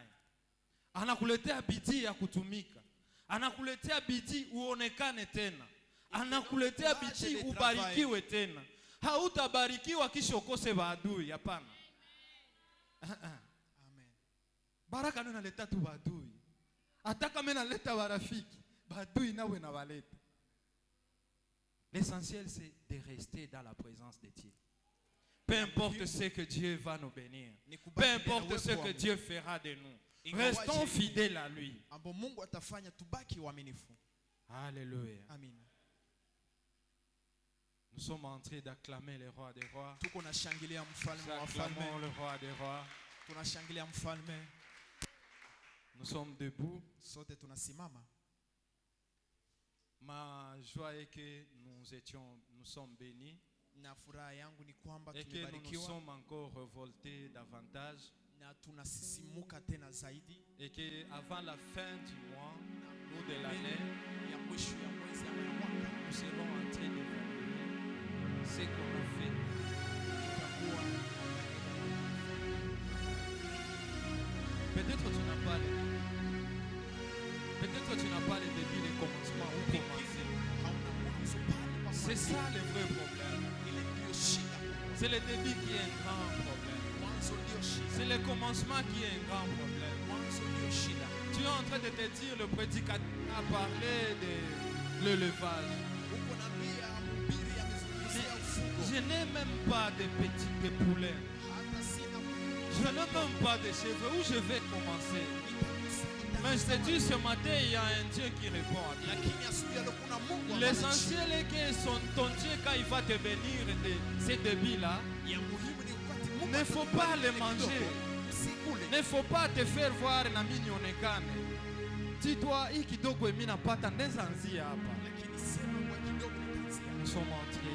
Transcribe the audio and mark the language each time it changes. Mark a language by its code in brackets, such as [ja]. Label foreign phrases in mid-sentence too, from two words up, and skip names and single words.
[sw] Anakuletea bidii ya kutumika. Anakuletea bidii uonekane tena. Anakuletea bidii ubarikiwe tena. Hautabarikiwa kisha ukose maadui, hapana. Amen. Baraka ndio inaleta tu maadui. Hata kama inaleta marafiki, maadui nawe na waleta. [fr] L'essentiel c'est de rester dans la présence de Dieu. Peu importe ce que Dieu va nous bénir. Peu importe ce que Dieu fera de nous. Restons fidèles à lui. [sw] Mungu atafanya tubaki waaminifu. [fr] Alléluia. Amen. Nous sommes en train d'acclamer le roi des rois. [sw] Tuko na shangilia mfalme wa [fr] Acclamons [sw] falme. [fr] le roi des rois. [sw] Tunashangilia mfalme. [fr] Nous sommes debout. [sw] Sote tunasimama. [fr] Ma joie est que nous sommes bénis [sw] Na furaha yangu ni kwamba [fr] et que nous nous [sw] tumebarikiwa [fr] sommes encore révoltés davantage [sw] na tunasisimuka tena zaidi. [fr] et que avant la fin du mois ou de l'année, [sw] Ya mwisho ya mwezi ama ya mwaka [fr] nous serons en train d'évaluer ce qu'on a fait. [sw] tutakuwa [fr] Peut-être tu n'as pas les débuts, les commencements ou commencer. [sw] hauna mwanzo pale pa [fr] C'est ça le vrai problème. [sw] ile ndio shida. [fr] C'est le début qui est un grand problème. [sw] Mwanzo ndio shida. [fr] C'est le commencement qui est un grand problème. [sw] Mwanzo ndio shida. [fr] Tu es en train de te dire, le prédicateur a parlé de l'élevage. [sw] Uko naambia mhubiri amezungumzia ufugo. [fr] Je n'ai même pas de petits poulets. [sw] Hata sina [fr] Je n'ai même pas de cheveux. Où je vais commencer? Mais je te dis, ce matin, il y a un Dieu qui répond à toi. [sw] lakini asubuhi ya leo kuna Mungu ambaye [fr] L'essentiel est que ton Dieu, quand il va te bénir de ces débits-là, [sw] ya muhimu ni wakati Mungu [fr] ne faut pas les manger. [sw] Usikule. [fr] Ne faut pas te faire voir [sw] na mimi nionekane. [fr] Dis-toi, [sw] hii kidogo mimi napata ndeza anzia hapa. Lakini sema kwa kidogo nitaanzia. [fr] Nous sommes en